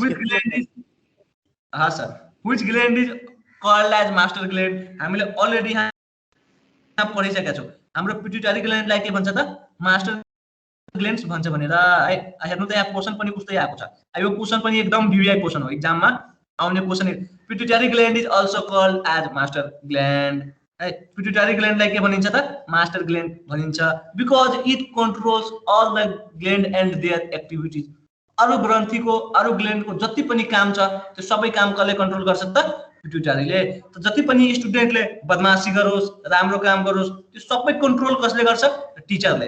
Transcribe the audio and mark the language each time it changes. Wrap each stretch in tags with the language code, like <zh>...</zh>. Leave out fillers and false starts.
<en>which gland is, हाँ sir, which gland is called as master gland,</en> <ne>हामीले already यहाँ पढिसकेका छौँ। हाम्रो पिट्युटरी ग्ल्यान्डलाई के भन्छ त मास्टर ग्ल्यान्ड्स भन्छ भनेर है। हेर्नु त यहाँ क्वेसन पनि उस्तै आएको छ, यो क्वेसन पनि एकदम भिभिआई क्वेसन हो, एक्जाममा आउने question.</ne> <en>Pituitary gland is also called as master gland है।</en> <ne>पिट्युटरी ग्ल्यान्डलाई के भनिन्छ त मास्टर ग्ल्यान्ड भनिन्छ,</ne> <en>Because it controls all the gland and their activities.</en> <ne>अरू ग्रन्थीको अरू ग्ल्यान्डको जति पनि काम छ त्यो सबै काम कसले कन्ट्रोल गर्छ त पिट्युटरीले। त जति पनि स्टुडेन्टले बदमासी गरोस्, राम्रो काम गरोस्, त्यो सबै कन्ट्रोल कसले गर्छ? टिचरले।</ne>